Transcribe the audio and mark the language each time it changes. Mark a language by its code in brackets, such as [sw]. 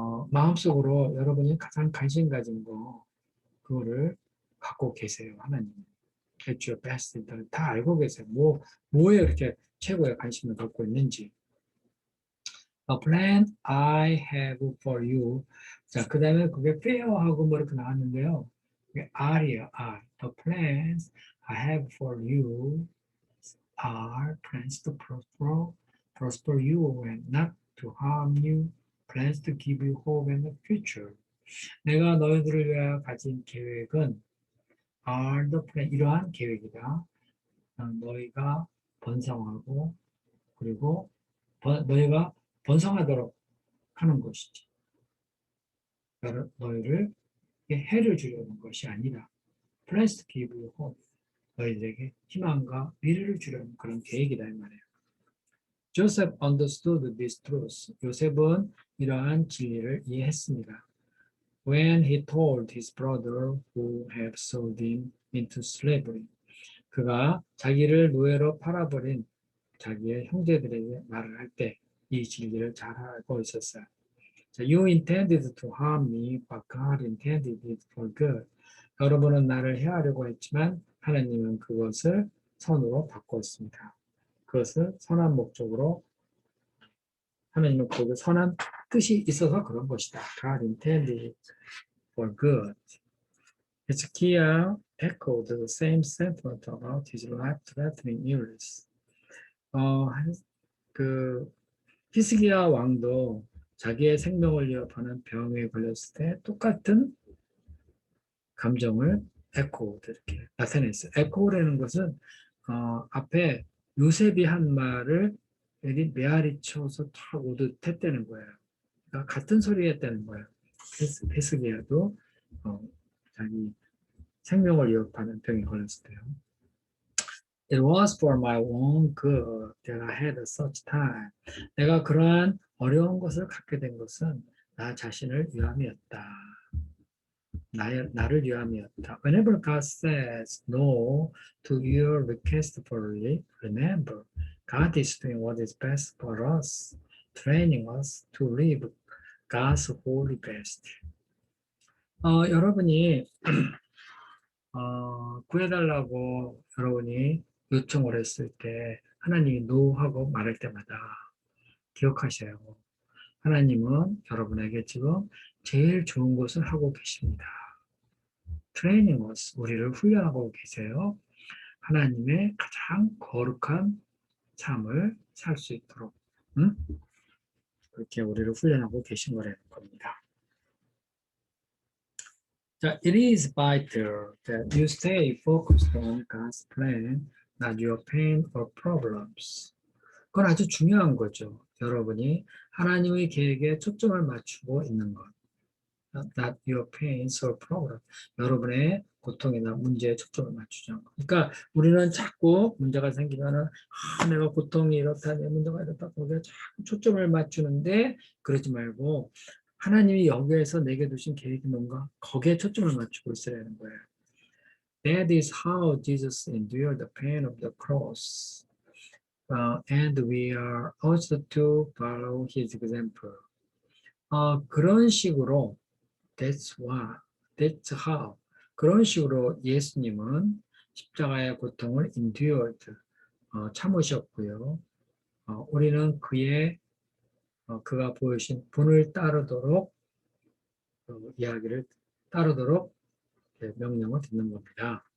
[ko] 마음속으로 여러분이 가장 관심 가진 거 그거를 갖고 계세요. 하나님. [en] At your best interest. [ko] 다 알고 계세요. 뭐에 이렇게 최고의 관심을 갖고 있는지. [en] A plan I have for you. [ko] 자, 그 다음에 그게 fair하고 뭐 이렇게 나왔는데요. 그게 R이에요, R. [en] The plans I have for you are plans to prosper you and not to harm you, plans to give you hope and a future. [ko] 내가 너희들을 위하여 가진 계획은 [en] are the plan, [ko] 이러한 계획이다. 너희가 번성하고 그리고 너희가 번성하도록 하는 것이지. 너희를 해를 주려는 것이 아니라 [en] plans to give you hope. [ko] 너희들에게 희망과 미래를 주려는 그런 계획이다 이 말이에요. [en] Joseph understood this truth. [ko] 요셉은 이러한 진리를 이해했습니다. [en] When he told his brother who had sold him into slavery. [ko] 그가 자기를 노예로 팔아버린 자기의 형제들에게 말을 할 때 이 진리를 잘 알고 있었어요. [en] You intended to harm me, but God intended it for good. [ko] 여러분은 나를 해하려고 했지만 하나님은 그것을 선으로 바꿨습니다. 그것을 선한 목적으로 하나님은 거기에 선한 뜻이 있어서 그런 것이다. [en] God intended for good. Hezekiah echoed the same sentiment about his life-threatening illness. [ko] 그 히스기야 왕도 자기의 생명을 위협하는 병에 걸렸을 때 똑같은 감정을 에코드 이렇게 나타냈어요. 에코라는 것은 앞에 요셉이 한 말을 여기 메아리 쳐서 탁 오듯 했다는 거예요. 그러니까 같은 소리 했다는 거예요. 히스기야도 자기 생명을 위협하는 병에 걸렸을 때요. It was for my own good that I had such time. 내가 그러한 어려운 것을 갖게 된 것은 나 자신을 위함이었다. 나를 위함이었다. [en] Whenever God says no to your request for relief, remember, God is doing what is best for us, training us to live God's holy best. [ko] 여러분이 구해달라고 여러분이 요청을 했을 때 하나님이 노하고 말할 때마다 기억하셔요. 하나님은 여러분에게 지금 제일 좋은 것을 하고 계십니다. 트레이닝 us, 우리를 훈련하고 계세요. 하나님의 가장 거룩한 삶을 살 수 있도록 그렇게 우리를 훈련하고 계신 거라는 겁니다. [en] 자, it is vital that you stay focused on God's plan, not your pain or problems. [ko] 그건 아주 중요한 거죠. 여러분이 하나님의 계획에 초점을 맞추고 있는 것. Not your pains or problem. 여러분의 고통이나 문제에 초점을 맞추죠. 그러니까 우리는 자꾸 문제가 생기면은 내가 고통이 이렇다, 내 문제가 이렇다, 거기에 자꾸 초점을 맞추는데 그러지 말고 하나님이 여기에서 내게 두신 계획이 뭔가 거기에 초점을 맞추고 있어야 하는 거예요. [en] That is how Jesus endured the pain of the cross. And we are also to follow his example. [ko] 그런 식으로 [en] That's why, that's how. [ko] 그런 식으로 예수님은 십자가의 고통을 endured, 참으셨고요. 우리는 그가 보여주신 분을 따르도록 이야기를 따르도록 명령을 듣는 겁니다.